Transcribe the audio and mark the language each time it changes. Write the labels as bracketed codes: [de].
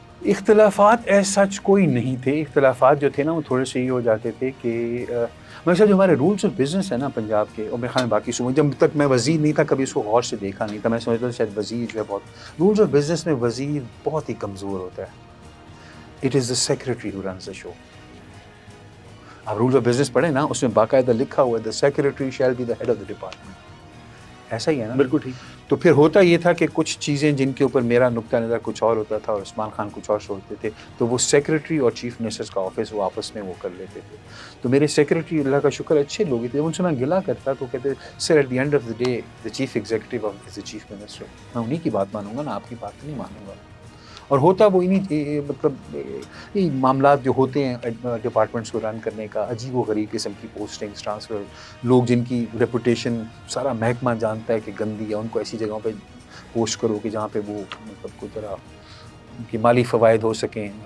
[ur] اختلافات [en] as such [ur] کوئی نہیں تھے. اختلافات جو تھے نا وہ تھوڑے سے یہ ہو جاتے تھے کہ میرے ساتھ جو ہمارے رولز آف بزنس ہے نا پنجاب کے، اور میرے خیال میں باقی صوبوں، جب تک میں وزیر نہیں تھا کبھی اس کو غور سے دیکھا نہیں تھا. میں سمجھتا تھا شاید وزیر جو ہے بہت، رولز آف بزنس میں وزیر بہت ہی کمزور ہوتا ہے. [en] It is the secretary who runs the show. [ur] آپ رولز آف بزنس پڑھیں نا، اس میں باقاعدہ لکھا ہوا ہے [en] The secretary shall be the head of the department. [ur] ایسا ہی ہے نا؟ بالکل ٹھیک. تو پھر ہوتا یہ تھا کہ کچھ چیزیں جن کے اوپر میرا نقطہ نظر کچھ اور ہوتا تھا اور عثمان خان کچھ اور سوچتے تھے، تو وہ سیکریٹری اور چیف منسٹرز کا آفس وہ آپس میں وہ کر لیتے تھے. تو میرے سیکریٹری اللہ کا شکر اچھے لوگ تھے. ان سے میں گلا کرتا تو کہتے سر [en] At the end of the day the chief executive is the chief minister. [ur] میں انہیں کی بات مانوں گا نا، آپ کی بات نہیں مانوں گا. اور ہوتا وہ انہیں مطلب یہ معاملات جو ہوتے ہیں ڈپارٹمنٹس کو رن کرنے کا، عجیب و غریب قسم کی پوسٹنگس، ٹرانسفر، لوگ جن کی ریپوٹیشن سارا محکمہ جانتا ہے کہ گندی ہے، ان کو ایسی جگہوں پہ پوسٹ کرو کہ جہاں پہ وہ مطلب کوئی طرح ان کی مالی فوائد ہو سکیں.